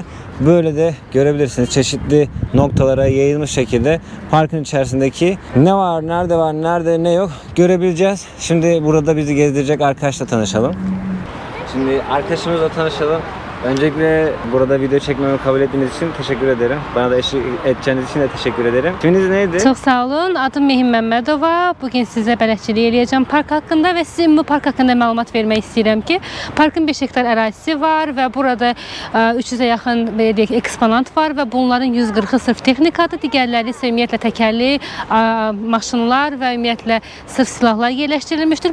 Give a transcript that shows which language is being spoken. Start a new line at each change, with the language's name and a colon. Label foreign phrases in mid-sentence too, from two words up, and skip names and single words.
Turkish: Böyle de görebilirsiniz, çeşitli noktalara yayılmış şekilde parkın içerisindeki ne var, nerede ne yok görebileceğiz. Şimdi burada bizi gezdirecek arkadaşla tanışalım. Şimdi arkadaşımızla tanışalım. Öncelikle burada video çekmemi kabul ettiğiniz için teşekkür ederim. Bana da eşlik edeceğiniz için de teşekkür ederim. İsminiz neydi? Çok sağ olun. Adım Mehim Məmmədova.
Azerbaijani: Bugün sizə bələdçilik eləyəcəm park haqqında və sizin bu park haqqında məlumat vermək istəyirəm ki, parkın 5 hektar ərazisi var və burada 300-ə yaxın belə deyək eksponat var və bunların 140-ı sırf texnikadır, digərləri isə ümumiyyətlə təkərli maşınlar və ümumiyyətlə sırf silahlar yerləşdirilmişdir.